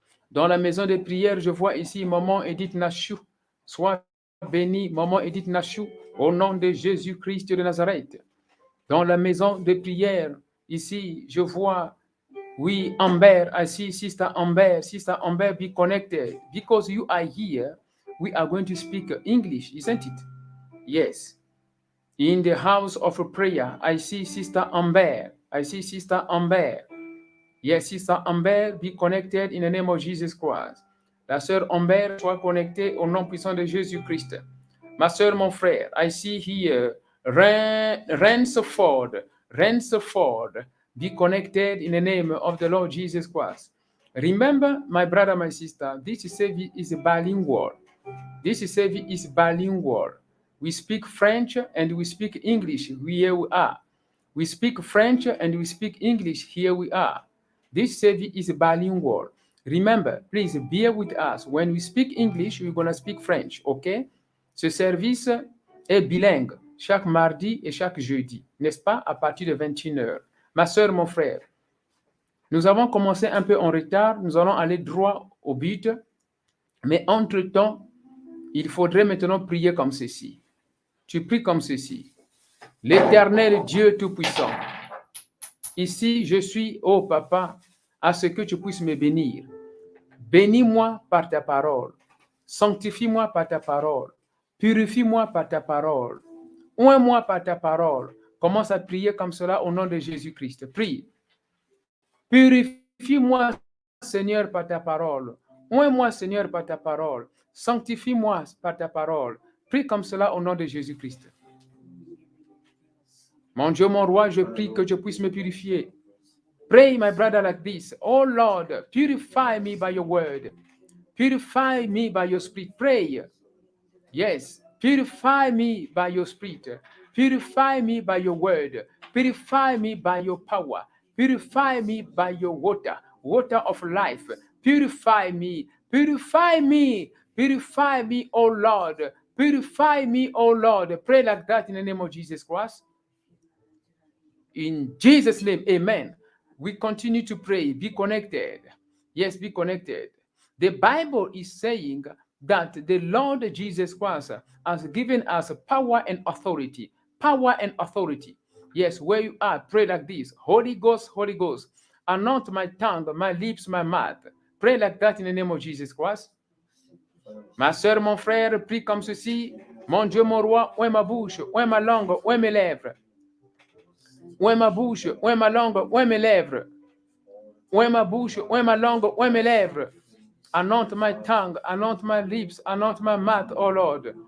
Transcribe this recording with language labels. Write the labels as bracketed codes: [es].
[fr] Dans la maison de prière, je vois ici maman Edith Nachou. Sois bénie, maman Edith Nachou, au nom de Jésus-Christ de Nazareth. Dans la maison de prière, ici, je vois, oui, Amber, [en] I see Sister Amber. Sister Amber, be connected. Because you are here, we are going to speak English, isn't it? Yes. In the house of prayer, I see Sister Amber. I see Sister Amber. Yes, Sister Amber, be connected in the name of Jesus Christ. [fr] La sœur Amber, soit connectée au nom puissant de Jésus-Christ. Ma sœur, mon frère, [en] I see here Ransford. Ransford, be connected in the name of the Lord Jesus Christ. Remember, my brother, my sister, this service is bilingual. This service is bilingual. We speak French and we speak English. Here we are. We speak French and we speak English. Here we are. This service is bilingual. Remember, please bear with us. When we speak English, we're going to speak French, okay? [fr] Ce service est bilingue, chaque mardi et chaque jeudi, n'est-ce pas, à partir de 21h. Ma soeur, mon frère, nous avons commencé un peu en retard. Nous allons aller droit au but. Mais entre-temps, il faudrait maintenant prier comme ceci. Tu pries comme ceci. L'Éternel Dieu Tout-Puissant, ici je suis, ô Papa, à ce que tu puisses me bénir. Bénis-moi par ta parole. Sanctifie-moi par ta parole. Purifie-moi par ta parole. Oins-moi par ta parole. Commence à prier comme cela au nom de Jésus-Christ. Prie. Purifie-moi, Seigneur, par ta parole. Oins-moi, Seigneur, par ta parole. Sanctifie-moi par ta parole. Prie comme cela au nom de Jésus-Christ. Mon Dieu, mon roi, je prie que je puisse me purifier. [en] Pray, my brother, like this. Oh Lord, purify me by your word. Purify me by your spirit. Pray. Yes. Purify me by your spirit. Purify me by your word. Purify me by your power. Purify me by your water. Water of life. Purify me. Purify me. Purify me, oh Lord. Purify me, oh Lord. Pray like that in the name of Jesus Christ. In Jesus' name, amen. We continue to pray. Be connected. Yes, be connected. The Bible is saying that the Lord Jesus Christ has given us power and authority. Power and authority. Yes, where you are, pray like this. Holy Ghost, anoint my tongue, my lips, my mouth. Pray like that in the name of Jesus Christ. [fr] Ma soeur, mon frère, prie comme ceci. Mon Dieu, mon roi, ouvre ma bouche, ouvre ma langue, ouvre mes lèvres. Ouvre ma bouche, ouvre ma langue, ouvre mes lèvres. Ouvre ma bouche, ouvre ma langue, ouvre mes lèvres. [en] Anoint my tongue, anoint my lips, anoint my mouth, oh Lord.